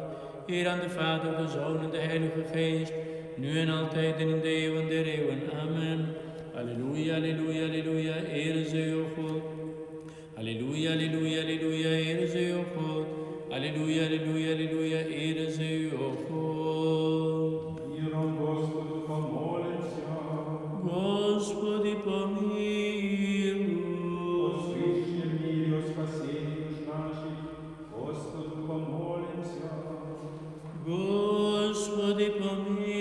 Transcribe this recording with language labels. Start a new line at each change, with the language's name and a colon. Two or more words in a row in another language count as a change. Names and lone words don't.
Dutch: Heer aan de Vader, de Zoon en de Heilige Geest, nu en altijd en in de eeuwen der eeuwen. Amen. Halleluja, halleluja, halleluja, ere zij o God. Halleluja, halleluja, halleluja, ere zij o God. Halleluja, halleluja, halleluja, ere zij o God.
Church Slavic: Миром Господу помолимся. Господи, помилуй. О свыше мире, о спасении душ наших, Господу помолимся. Господи, помилуй.